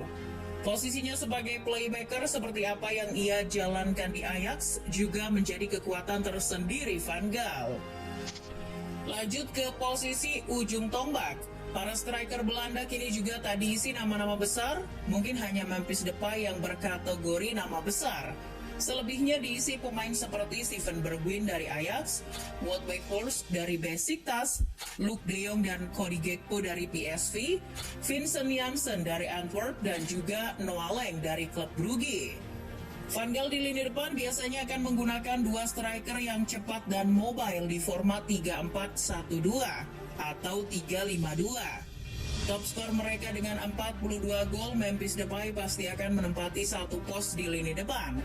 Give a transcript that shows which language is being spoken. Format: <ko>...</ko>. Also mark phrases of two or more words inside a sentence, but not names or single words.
<id>Posisinya sebagai playmaker seperti apa yang ia jalankan di Ajax juga menjadi kekuatan tersendiri Van Gaal. Lanjut ke posisi ujung tombak. Para striker Belanda kini juga tak diisi nama-nama besar, mungkin hanya Memphis Depay yang berkategori nama besar. Selebihnya diisi pemain seperti Steven Bergwijn dari Ajax, Wout Weghorst dari Besiktas, Luuk De Jong dan Cody Gakpo dari PSV, Vincent Janssen dari Antwerp, dan juga Noah Lang dari klub Brugge. Van Gaal di lini depan biasanya akan menggunakan 2 striker yang cepat dan mobile di format 3-4-1-2 atau 3-5-2. Top skor mereka dengan 42 gol, Memphis Depay pasti akan menempati satu pos di lini depan.</id>